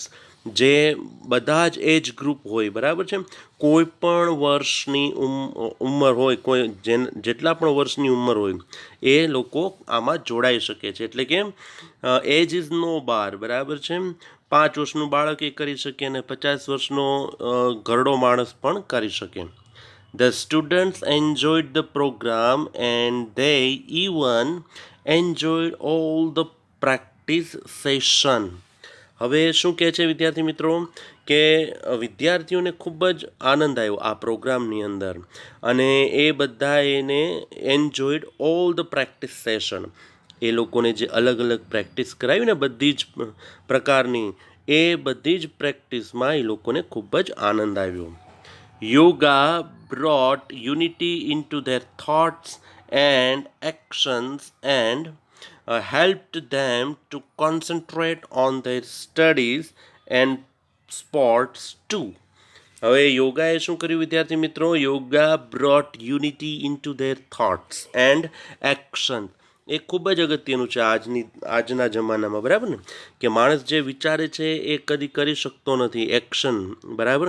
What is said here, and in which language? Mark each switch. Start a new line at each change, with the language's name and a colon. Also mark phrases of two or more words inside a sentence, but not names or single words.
Gujarati: જે બધા જ
English: age group
Gujarati: હોય, બરાબર છે, કોઈ પણ વર્ષની ઉંમર હોય, જેટલા પણ વર્ષની ઉંમર હોય એ લોકો આમાં જોડાઈ શકે છે. એટલે કે
English: age is no bar,
Gujarati: બરાબર છે. 5 વર્ષનું બાળક એ કરી શકે અને 50 વર્ષનો ઘરડો માણસ પણ કરી શકે.
English: The students enjoyed the program and they even enjoyed all the practice session.
Gujarati: હવે શું કહે છે વિદ્યાર્થી મિત્રો કે વિદ્યાર્થીઓને ખૂબ જ આનંદ આવ્યો આ પ્રોગ્રામની અંદર, અને એ બધા એને
English: enjoyed all the practice session.
Gujarati: એ લોકોને જે અલગ અલગ પ્રેક્ટિસ કરાવી ને બધી જ પ્રકારની, એ બધી જ પ્રેક્ટિસમાં એ લોકોને ખૂબ જ આનંદ આવ્યો.
English: યોગા brought unity into their thoughts and actions and helped them to concentrate on their studies and sports too.
Gujarati: હવે યોગાએ શું કર્યું વિદ્યાર્થી મિત્રો?
English: yoga brought unity into their thoughts and action.
Gujarati: એ ખૂબ જ અગત્યનું છે આજના જમાનામાં, બરાબર ને, કે માણસ જે વિચારે છે એ કદી કરી શકતો નથી, એક્શન, બરાબર.